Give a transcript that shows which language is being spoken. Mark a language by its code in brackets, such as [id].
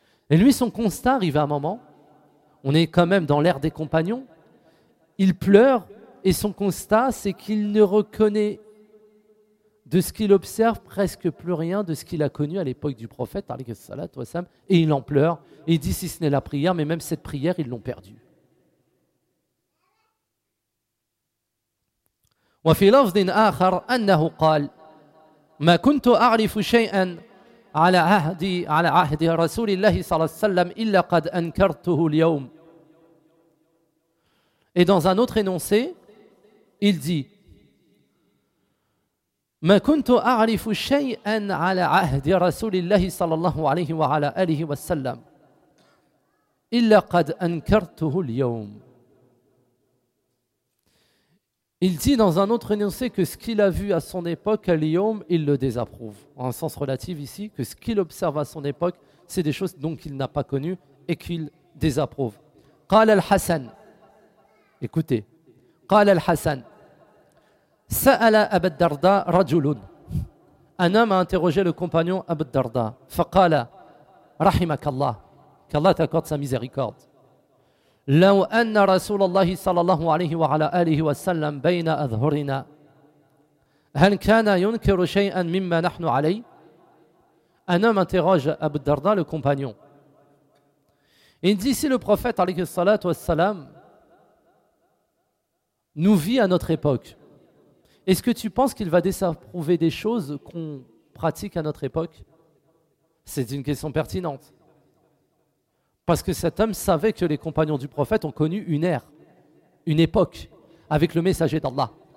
[fr] Et lui, son constat arrive à un moment, on est quand même dans l'ère des compagnons, il pleure et son constat, c'est qu'il ne reconnaît de ce qu'il observe presque plus rien de ce qu'il a connu à l'époque du prophète, et il en pleure, et il dit si ce n'est la prière, mais même cette prière, ils l'ont perdue. [ar] وفي لفظ آخر أنه قال ما كنت أعرف شيئا على عهد رسول الله صلى الله عليه وسلم إلا قد أنكرته اليوم. [fr] Et dans un autre énoncé, il dit [ar] ما كنت أعرف شيئا على عهد رسول الله صلى الله عليه وعلى آله وسلم إلا قد أنكرته اليوم. [fr] Il dit dans un autre énoncé que ce qu'il a vu à son époque, à l'Iyom, il le désapprouve. En un sens relatif ici, que ce qu'il observe à son époque, c'est des choses dont il n'a pas connu et qu'il désapprouve. [ar] Qala al-Hassan. [fr] Écoutez. [ar] Qala al-Hassan. Sa'ala Abu Darda rajulun. [fr] Un homme a interrogé le compagnon Abu Darda. [ar] Faqala rahimakallah. [fr] Qu'Allah t'accorde sa miséricorde. [ar] لو أن رسول الله صلى الله عليه وعلى آله وسلم بين أظهرنا هل كان ينكر شيئا مما نحن عليه؟ [fr] Un homme interroge Abu Darda, le compagnon. Il dit si le prophète [ar] alayhi salat wa salam [fr] nous vit à notre époque, est-ce que tu penses qu'il va désapprouver des choses qu'on pratique à notre époque? C'est une question pertinente. Parce que cet homme savait que les compagnons du prophète ont connu une ère, une époque, avec le messager d'Allah.